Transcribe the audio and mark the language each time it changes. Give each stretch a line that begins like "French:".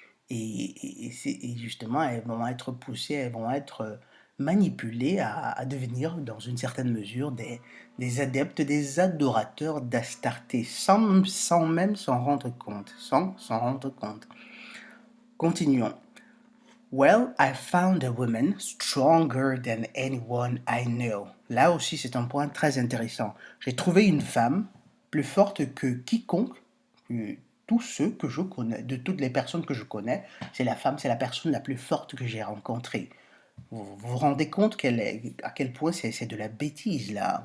French: Et justement, elles vont être poussées, elles vont être manipulées à devenir, dans une certaine mesure, des adeptes, des adorateurs d'Astarté, sans même s'en rendre compte. Sans s'en rendre compte. Continuons.
English: Well, I found a woman stronger than anyone I know.
French: Là aussi, c'est un point très intéressant. J'ai trouvé une femme plus forte que quiconque, que tous ceux que je connais, de toutes les personnes que je connais, c'est la personne la plus forte que j'ai rencontrée. Vous rendez compte à quel point c'est de la bêtise là.